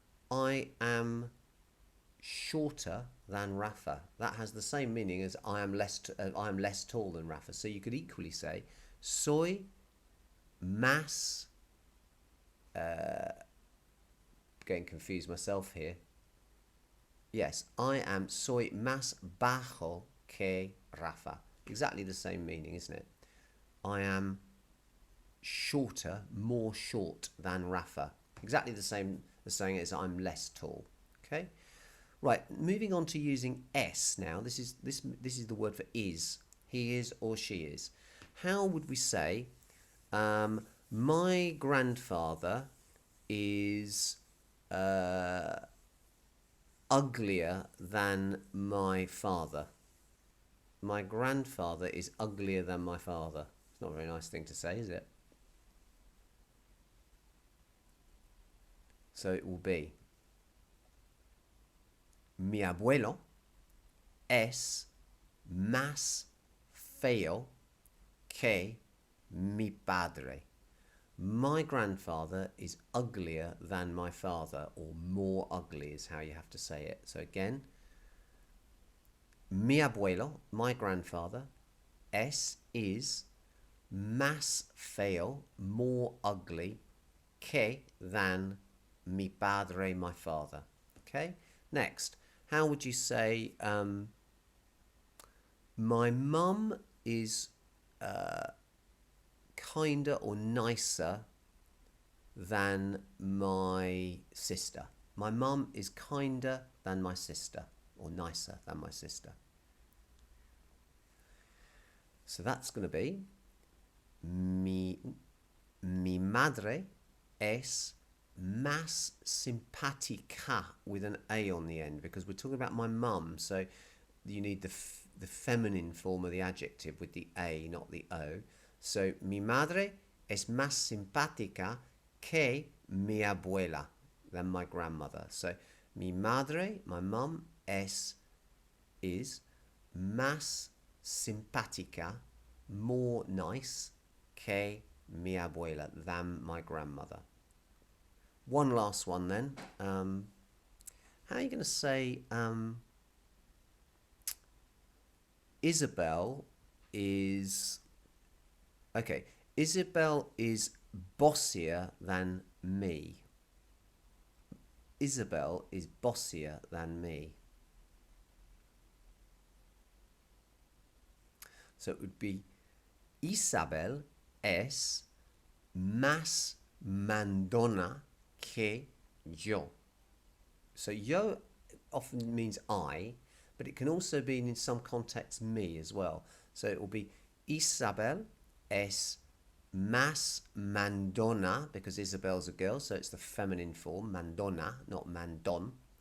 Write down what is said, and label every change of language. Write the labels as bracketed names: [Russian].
[English] I am shorter than Rafa. That has the same meaning as I am less tall than Rafa. So you could equally say [Spanish] soy más. [English] Getting confused myself here. [Spanish] Yes, soy más bajo que Rafa. [English] Exactly the same meaning, isn't it? I am shorter, more short than Rafa. Exactly the same as saying as I'm less tall. Okay, right. Moving on to using s now. This is the word for is. He is or she is. How would we say? My grandfather is uglier than my father. My grandfather is uglier than my father. It's not a very nice thing to say, is it? So it will be [Spanish] mi abuelo es más feo que mi padre. [English] My grandfather is uglier than my father, or more ugly is how you have to say it. So again, [Spanish] mi abuelo, [English] my grandfather, is [Spanish] más feo, [English] more ugly, [Spanish] que, [English] than [Spanish] mi padre, [English] my father. Okay, next, how would you say my mum is kinder or nicer than my sister? My mum is kinder than my sister, or nicer than my sister. So that's going to be [Spanish] mi madre es más simpática, [English] with an A on the end, because we're talking about my mum, so you need the feminine form of the adjective with the A, not the O. [Spanish] So mi madre es más simpática que mi abuela, [English] than my grandmother. So [Spanish] mi madre, [English] my mum, is [Spanish] más simpática, [English] more nice, [Spanish] que mi abuela, [English] than my grandmother. One last one then. How are you going to say Isabel is... Okay, Isabel is bossier than me. Isabel is bossier than me. So it would be [Spanish] Isabel es más mandona que yo. [English] So yo often means I, but it can also mean in some contexts me as well. So it will be [Spanish] Isabel es más mandona, [English] because Isabel's a girl, so it's the feminine form, mandona, not mandon.